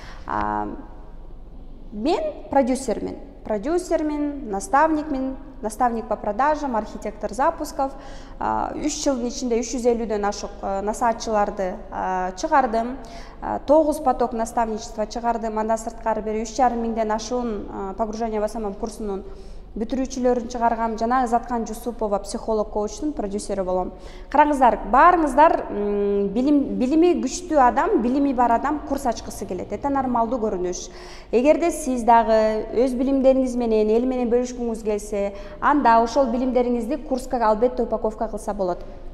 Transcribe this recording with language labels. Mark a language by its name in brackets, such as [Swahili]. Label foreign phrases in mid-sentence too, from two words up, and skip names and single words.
[Kyrgyz] Мен продюсермин, [Russian] наставник по продажам, архитектор запусков. [Kyrgyz] 3 жылдын ичинде 350дөн ашык насаатчыларды чыгардым. 9 [Russian] поток наставничества [Kyrgyz] чыгардым. Андан сырткары бери 3,5 миңден ашуун [Russian] погружение в самом [Kyrgyz] курсунун бүтүрүүчүлөрүн чыгаргам. Жана Заткан Жусупова психолог коучтун продюсери болом. Караңыздар, баарыңыздар билими күчтүү адам, билими бар адам курс ачкысы келет. Это нормалдуу көрүнүш. Эгерде сиз дагы өз билимдериңиз менен эл менен бөлүшкүңүз келсе, анда ошол билимдериңизди курска албетте упаковка кылса болот.